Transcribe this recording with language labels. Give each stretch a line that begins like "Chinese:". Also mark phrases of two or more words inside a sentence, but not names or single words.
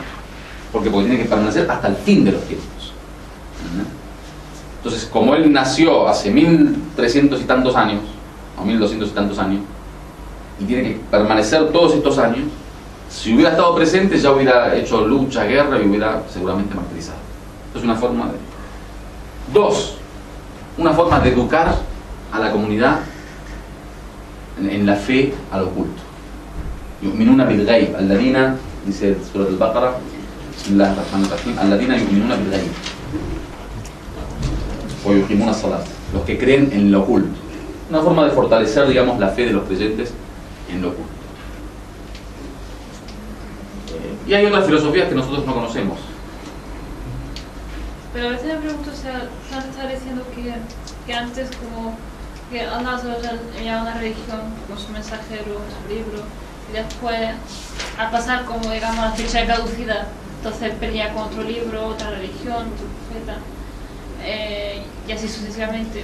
Spanish: Porque tiene que permanecer hasta el fin de los tiempos. Entonces, como él nació hace 1300 y tantos años, o 1200 y tantos años, y tiene que permanecer todos estos años, si hubiera estado presente ya hubiera hecho lucha, guerra y hubiera seguramente martirizado. Esto es una forma de... Dos, una forma de educar a la comunidad en la fe al oculto.
Arabic: يؤمنون بالغيب، الذين dice سورة البقرة، بسم الله الرحمن الرحيم، الذين يؤمنون بالغيب ويقيمون الصلاة,
Spanish: los que creen en lo oculto. Una forma de fortalecer, digamos, la fe de los creyentes en lo oculto. Y hay otras filosofías que nosotros no conocemos. Pero a veces me pregunto, o sea, Santa está diciendo que antes como que Allah enviaba una religión con su mensajero, su libro, y después al pasar como digamos la fecha de caducidad, entonces pelea con otro libro, otra religión, otro profeta, y así sucesivamente.